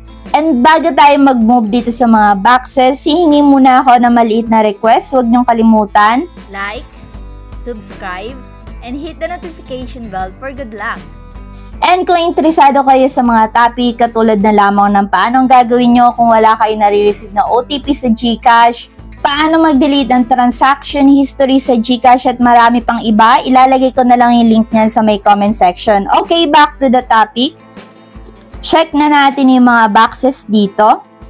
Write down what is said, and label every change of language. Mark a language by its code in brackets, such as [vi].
[tl] And bago tayo mag-move dito sa mga boxes, hihingi muna ako ng maliit na request. Huwag niyong kalimutan. [en] Like, subscribe, and hit the notification bell for good luck. [tl] And kung interesado kayo sa mga topic katulad na lamang ng paano gagawin nyo kung wala kayo nare-receive na OTP sa GCash, paano mag-delete ang transaction history sa GCash at marami pang iba, ilalagay ko na lang yung link niyan sa may comment section. Okay, [en] back to the topic. [tl] Check na natin yung mga boxes dito.